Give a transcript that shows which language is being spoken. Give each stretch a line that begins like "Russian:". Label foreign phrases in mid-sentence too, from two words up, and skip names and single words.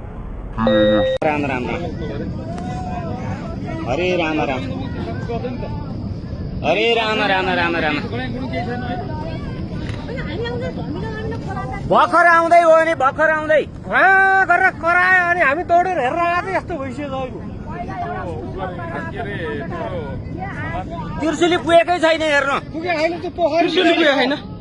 Nepali: राम राम राम हरे राम राम अरे राम राम राम राम भर्खर आउँदै हो नि भर्खर आउँदै गरेर करायो अनि हामी दौडेर हेरेर आएको यस्तो भइसक्यो तिर्सुली पुगेकै छैन हेर्नु तिर्सुली पुगेको छैन